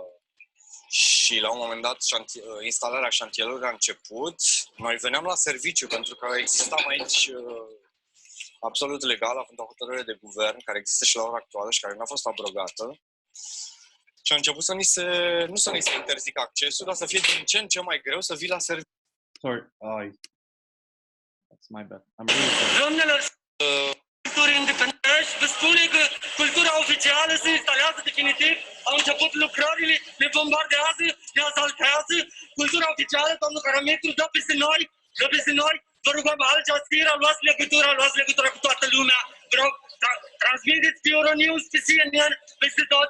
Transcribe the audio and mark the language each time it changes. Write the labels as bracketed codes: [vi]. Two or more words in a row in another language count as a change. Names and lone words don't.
[ro] Și la un moment dat, instalarea șantierului a început. Noi veneam la serviciu, pentru că existam aici absolut legal, având o hotărâre de guvern, care există și la ora actuală și care nu a fost abrogată. Și a început să nu să ni se interzică accesul, dar să fie din ce în ce mai greu să vii la serviciu. [en] Sorry, that's my bad. I'm really sorry. [ro] Independenți vă spune că cultura oficială se instalează definitiv, au început lucrările, ne bombardează, ne asaltează. Cultura oficială, domnul Carametru, dă peste noi, vă rugăm Al Jazeera, luați legătura cu toată lumea, vă rog, transmiteți pe Euronews, pe CNN, peste tot.